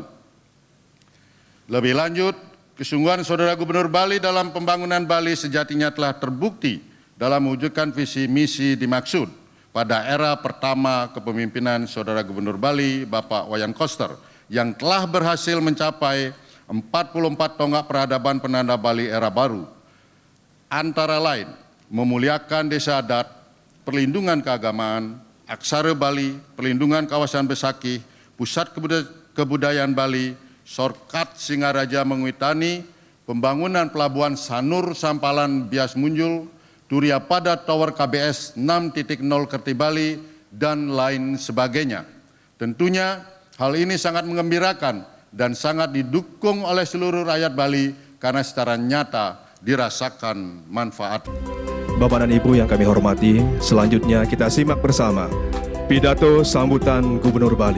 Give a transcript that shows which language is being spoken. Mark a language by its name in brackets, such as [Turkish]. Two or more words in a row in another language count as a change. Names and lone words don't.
[Indonesian] Lebih lanjut, kesungguhan Saudara Gubernur Bali dalam pembangunan Bali sejatinya telah terbukti dalam mewujudkan visi misi dimaksud pada era pertama kepemimpinan Saudara Gubernur Bali, Bapak Wayan Koster, yang telah berhasil mencapai 44 tonggak peradaban penanda Bali era baru. Antara lain, memuliakan desa adat, perlindungan keagamaan, aksara Bali, perlindungan kawasan Besakih, pusat kebudayaan Bali, Sorkat Singaraja Menguitani, pembangunan pelabuhan Sanur Sampalan Bias Munjul, Turia Padat Tower KBS 6.0 Kerti Bali, dan lain sebagainya. Tentunya hal ini sangat menggembirakan dan sangat didukung oleh seluruh rakyat Bali karena secara nyata dirasakan manfaat. Bapak dan Ibu yang kami hormati, selanjutnya kita simak bersama pidato sambutan Gubernur Bali.